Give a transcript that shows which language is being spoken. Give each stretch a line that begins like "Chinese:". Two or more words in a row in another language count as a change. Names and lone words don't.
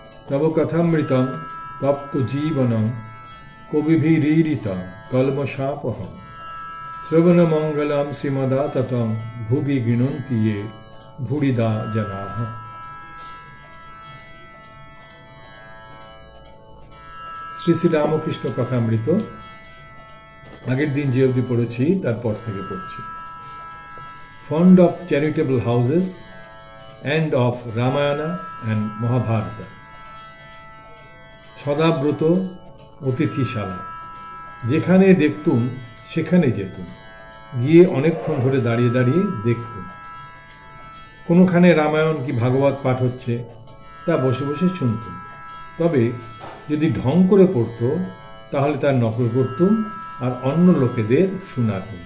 Sanskrit: तव कथामृतं तप्त जीवनं कविभिरीडितं कल्मषापहं श्रवणमंगलं श्रीमदाततं भुवि गृह्णन्ति ये भूरिदा जनाः।
Bangla: श्री श्री रामकृष्ण कथामृत আগের দিন যে অবধি পড়েছি তারপর থেকে পড়ছি।
English: Fond of charitable houses and of Ramayana and Mahabharata,
Bangla: সদাব্রত অতিথিশালা, যেখানে দেখতুম সেখানে যেতুম, গিয়ে অনেকক্ষণ ধরে দাঁড়িয়ে দাঁড়িয়ে দেখতুম। কোনোখানে রামায়ণ কি ভাগবত পাঠ হচ্ছে তা বসে বসে শুনতুম, তবে যদি ঢং করে পড়তো তাহলে তার নকল করতুম আর অন্য লোকেদের শোনাতুম।